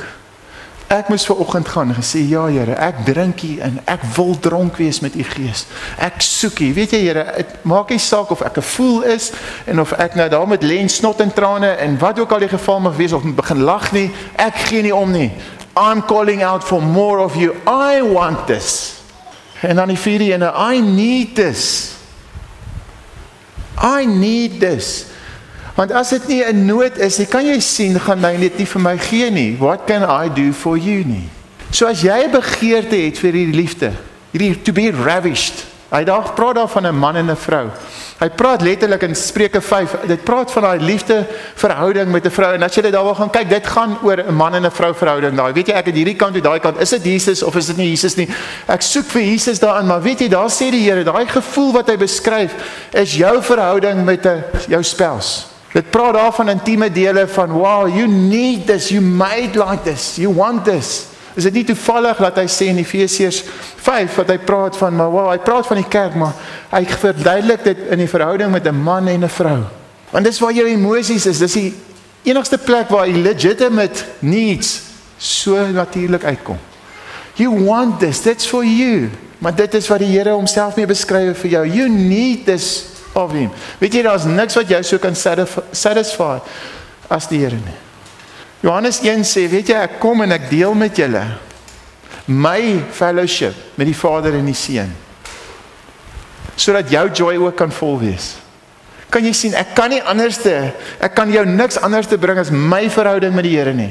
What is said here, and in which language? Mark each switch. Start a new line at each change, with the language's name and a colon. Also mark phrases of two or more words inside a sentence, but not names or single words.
Afrikaans: Ek moes vanoggend gaan en gesê, ja Here, ek drink hier en ek wil dronk wees met U Gees. Ek soek hier, weet jy Here, het maak nie saak of ek 'n fool is en of ek nou daar met len, snot en trane en wat ook al die geval mag wees of begin lag nie, ek gee nie om nie.
English: I'm calling out for more of you. I want this.
Afrikaans: En dan die vierde ene,
English: I need this. I need this.
Afrikaans: Want as dit nie 'n nood is, kan jy sien, gaan hy dit nie vir my gee nie.
English: What can I do for you nie?
Afrikaans: So as jy 'n begeerte het vir hierdie liefde, hierdie
English: to be ravished,
Afrikaans: hy praat daar van 'n man en 'n vrou. Hy praat letterlik in Spreuke 5, dit praat van daai liefde verhouding met 'n vrou, en as jy dit daar wil gaan kyk, dit gaan oor 'n man en 'n vrou verhouding daar. Weet jy, ek het hierdie kant en daai kant, is dit Jesus of is dit nie Jesus nie? Ek soek vir Jesus daarin, maar weet jy, daar sê die Here, daai gevoel wat hy beskryf, is jou verhouding met jou spouse. Dit praat daar van intieme dele van,
English: wow, you need this, you made like this, you want this.
Afrikaans: Is dit nie toevallig dat hy sê in Efesiërs 5, wat hy praat van, maar wow, hy praat van die kerk, maar hy verduidelik dit in die verhouding met 'n man en 'n vrou. Want dis waar jou emosies is, dis die enigste plek waar die
English: legitimate needs
Afrikaans: so natuurlik uitkom.
English: You want this, that's for you.
Afrikaans: Maar dit is wat die Here homself mee beskryf vir jou.
English: You need this of him.
Afrikaans: Weet jy, daar's niks wat jou so kan satisfy as die Here nie. Johannes 1 sê, weet jy, ek kom en ek deel met julle my fellowship met die Vader en die Seun, sodat jou joy ook kan vol wees. Kan jy sien, ek kan jou niks anders te bring as my verhouding met die Here nie.